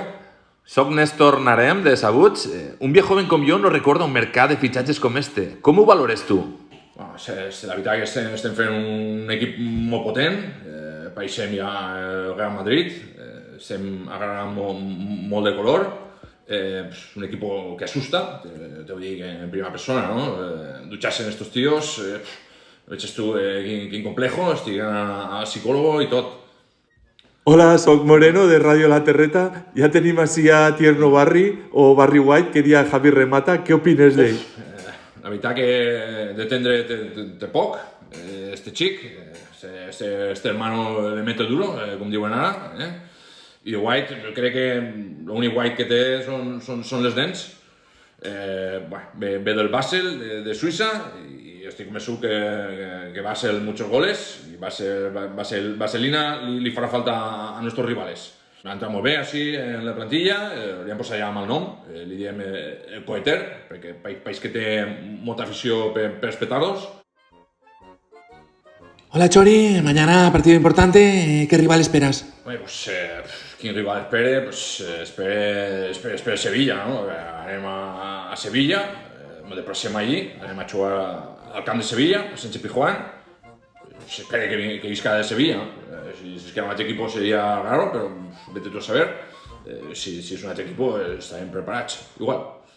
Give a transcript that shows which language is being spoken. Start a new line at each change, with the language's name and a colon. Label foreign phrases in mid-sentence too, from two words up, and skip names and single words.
Catalan: Soc Néstor Narem, de Sabuts.
Spanish: Un viejo joven
Catalan: com jo no recorda un mercat de fitxatges com este. Com ho valores tu? Bueno, la veritat que estem fent un equip molt potent. Pareixem ja el Real Madrid. Estem agarrant molt de color. Un equip que asusta, te ho dic en primera persona, ¿no?
Spanish: Ducharse en estos tíos,
Catalan: veig tu quin complejo, estic al psicòlogo i tot. Hola, soc Moreno de Radio La Terreta. Ja tenim així a Tierno Barri o Barry White, que diria Javi Remata. Què opines d'ell? La veritat que d'entendre té poc, este xic,
Spanish: este hermano le mete duro,
Catalan: com diuen ara, I de White, jo crec que l'únic White que té són les dents. Ve del Basel, de Suïssa, i estic convençut que va ser
Spanish: muchos goles,
Catalan: i Vaselina li farà falta a nostres rivales. Ha entrat molt bé així en la plantilla, li han posat ja amb el nom, li diem el Coeter, perquè país que té molta afició per els petardos.
Spanish: Hola Chori, mañana partido importante, ¿qué rival esperas?
Catalan: Bé, pues, quin rival espere? Pues, espere Sevilla, no? Anem a Sevilla, de pròxim allí, anem a jugar al camp de Sevilla, a Sánchez Pizjuán. S'espera que visca de Sevilla.
Spanish: Si es que era un altre equipo sería raro, pero vete tú a saber.
Catalan: Si es un altre equipo, estarem preparats. Igual.